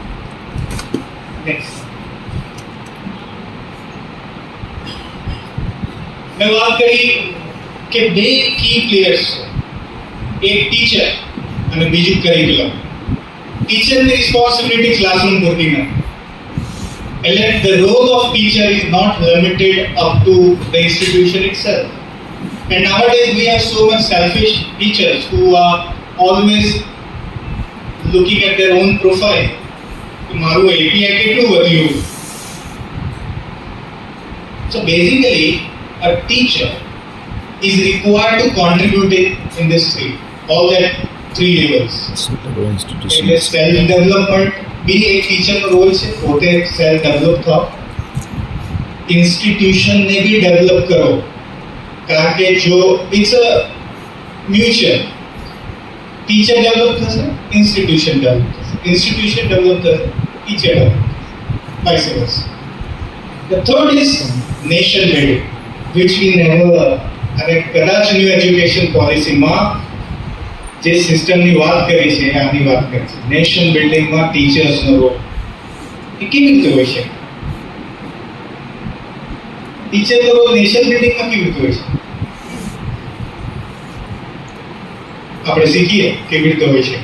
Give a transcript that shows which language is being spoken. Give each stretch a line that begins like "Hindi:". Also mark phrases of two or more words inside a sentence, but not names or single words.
Gujarati: મેં વાત કરી કે 2
English: key players
Gujarati: છે, એક ટીચર અને બીજું કરિક્યુલમ. ટીચરની
English: responsibility classroom
Gujarati: પૂરતી નથી. એટલે
English: the role of teacher is not limited up to the institution itself. And nowadays we have so much selfish teachers who are always looking at their own profile.
Gujarati: મારું API કેટલું વધ્યું.
English: So basically a teacher is required to contribute in this field, all that 3 levels.
Gujarati: એટલે
English: self development
Hindi: भी एक टीचर का रोल
Gujarati: છે, પોતે
English: self develop
Gujarati: થાઓ, ઇન્સ્ટિટ્યુશન ને भी ડેવલપ કરો, કારણ કે જો
English: it's a mutual.
Gujarati: ટીચર ડેવલપ થશે, ઇન્સ્ટિટ્યુશન ડેવલપ થશે, ઇન્સ્ટિટ્યુશન ડેવલપ થશે, ટીચર ડેવલપ,
English: vice versa. The third is nation building, which we never,
Gujarati: અને કદાચ
English: new education policy
Gujarati: જે સિસ્ટમની વાત કરી છે આની વાત કરી છે.
English: nation building teachers role
Gujarati: એ કેવી રીતે હોય છે?
English: teacher role nation building
Gujarati: કેવી રીતે હોય છે આપણે શીખીએ કેવી રીતે હોય છે.